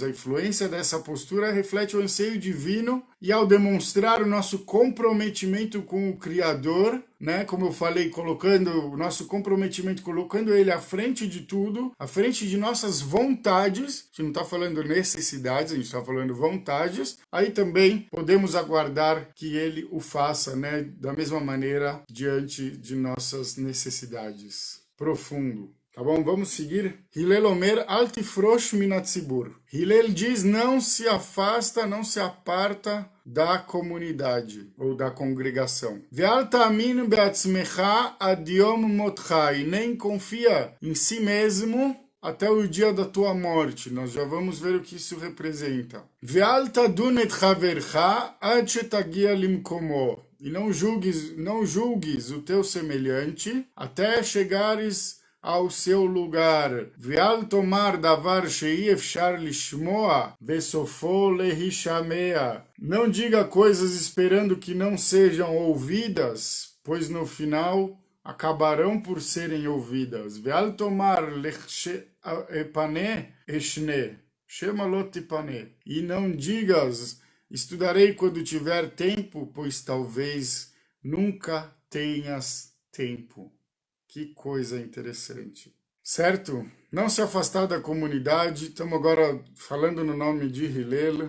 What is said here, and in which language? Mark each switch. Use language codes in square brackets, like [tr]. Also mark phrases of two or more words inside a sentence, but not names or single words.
[pt] a influência dessa postura reflete o anseio divino e ao demonstrar o nosso comprometimento com o Criador, né, como eu falei, colocando o nosso comprometimento, colocando ele à frente de tudo, à frente de nossas vontades, a gente não está falando necessidades, a gente está falando vontades, aí também podemos aguardar que ele o faça, né, da mesma maneira diante de nossas necessidades. Profundo. Tá bom? Vamos seguir. [he] הלל אומר, אל תפרוש מן הציבור. [pt] Hillel diz, não se afasta, não se aparta da comunidade ou da congregação. [he] ואל תאמין בעצמך עד יום מותך. [pt] E nem confia em si mesmo até o dia da tua morte. Nós já vamos ver o que isso representa. [he] ואל תדין את חברך עד שתגיע למקומו. [pt] E não julgues o teu semelhante até chegares ao seu lugar. [he] ואל תאמר דבר שאי אפשר לשמוע בסופו להשמע. [pt] Não diga coisas esperando que não sejam ouvidas, pois no final acabarão por serem ouvidas. [he] ואל תאמר אפנה אשנה שמא לא תפנה. [pt] E não digas, estudarei quando tiver tempo, pois talvez nunca tenhas tempo. Que coisa interessante. Certo? Não se afastar da comunidade. Estamos agora falando no nome de Hillel.